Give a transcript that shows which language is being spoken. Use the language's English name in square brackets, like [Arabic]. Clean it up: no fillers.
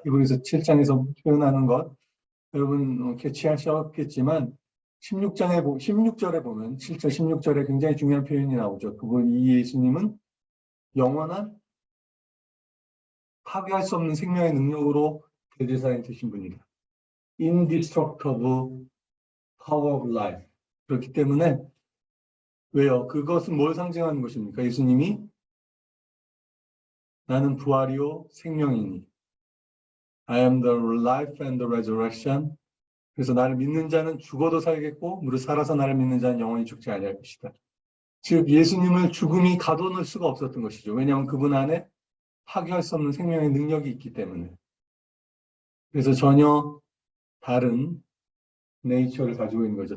[Korean] 이번에서 7장에서 표현하는 것 여러분 캐치하셨겠지만 16절에 보면 7절 16절에 굉장히 중요한 표현이 나오죠. 이 예수님은 영원한 파괴할 수 없는 생명의 능력으로 대제사장이 되신 분이다. [English] Indestructible power of life. [Korean] 그렇기 때문에 왜요? 그것은 뭘 상징하는 것입니까? 예수님이 나는 부활이요 생명이니 [English] I am the life and the resurrection. [Korean] 그래서 나를 믿는 자는 죽어도 살겠고 무릇 살아서 나를 믿는 자는 영원히 죽지 아니할 것이다. 즉 예수님을 죽음이 가둬놓을 수가 없었던 것이죠. 왜냐하면 그분 안에 파괴할 수 없는 생명의 능력이 있기 때문에. 그래서 전혀 다른 네이처를 가지고 있는 거죠.